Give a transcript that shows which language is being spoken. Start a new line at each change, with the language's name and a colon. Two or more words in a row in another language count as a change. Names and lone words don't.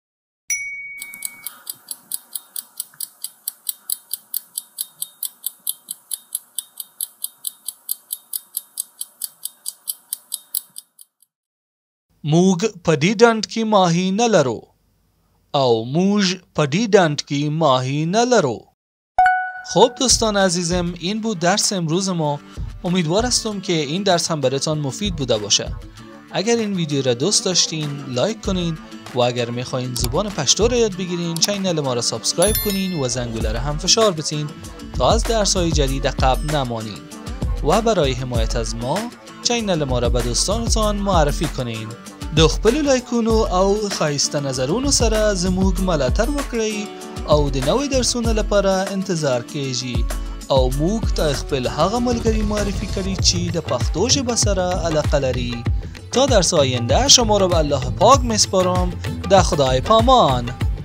Pashto: موږ په دې ډنډ کې ماهی نه لرو او موږ په دې ډنډ کې ماهی نه لرو.
Persian: خب دوستان عزیزم، این بود درس امروز ما. امیدوار هستم که این درس هم براتان مفید بوده باشه. اگر این ویدیو را دوست داشتین لایک کنین و اگر میخواین زبان پشتو را یاد بگیرین چینل ما را سابسکرایب کنین و زنگوله را هم فشار بتین تا از درس های جدید عقب نمانین و برای حمایت از ما چینل ما را به دوستانتان معرفی کنین.
Pashto: د خپل لایکونو او خایسته نظرونو سره زموږ ملاتړ وکړئ او د نوې درسونو لپاره انتظار کیږي او موږ ته خپل هغه ملګری معرفی کړئ چې د پښتو ژبه سره علاقه لري.
Persian: تا درس آینده شما را به الله پاک میسپارم.
Pashto: د خدای پامان.